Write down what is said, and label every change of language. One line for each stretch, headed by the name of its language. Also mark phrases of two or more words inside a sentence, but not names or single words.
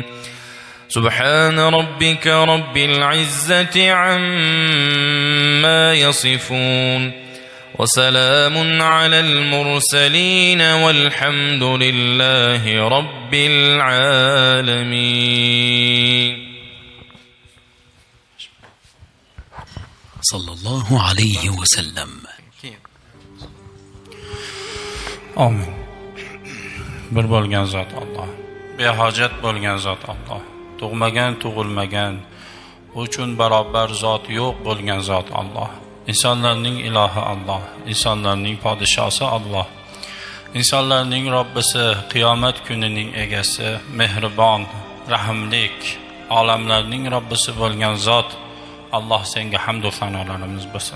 Arabic: سبحان ربك رب العزة عما يصفون وسلام على المرسلين والحمد لله رب العالمين. صلى الله عليه وسلم.
Uzbek: Amin. Bir bo'lgan zot Alloh, behojat bo'lgan zot Alloh, tug'magan, tug'ilmagan, uchun barobar zot yo'q bo'lgan zot Alloh. İnsanlarning ilohi Alloh, insonlarning podshosi Alloh, insonlarning Robbisi, qiyomat kunining egasi, mehribon, rahimlik, olamlarning Robbisi bo'lgan zot Alloh, senga hamd va sanolarimiz bo'lsin.